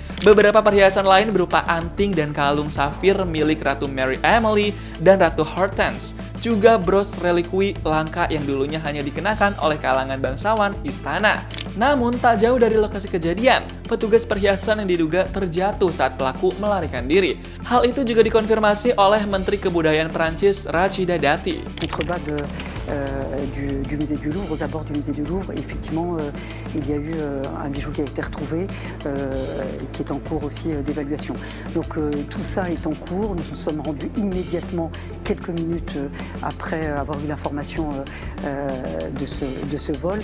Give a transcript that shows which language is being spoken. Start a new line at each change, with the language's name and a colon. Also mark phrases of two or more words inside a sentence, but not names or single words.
Indonesian: Beberapa perhiasan lain berupa anting dan kalung safir milik Ratu Mary Emily dan Ratu Hortense, juga bros relikwi langka yang dulunya hanya dikenakan oleh kalangan bangsawan istana. Namun, tak jauh dari lokasi kejadian, petugas perhiasan yang diduga terjatuh saat pelaku melarikan diri. Hal itu juga dikonfirmasi oleh Menteri Kebudayaan Prancis Rachida Dati.
French: Contrebas du musée du Louvre, aux abords du musée du Louvre, effectivement, il y a eu un bijou qui a été retrouvé et qui est en cours aussi d'évaluation. Donc tout ça est en cours. Nous nous sommes rendus immédiatement, quelques minutes après avoir eu l'information de ce vol.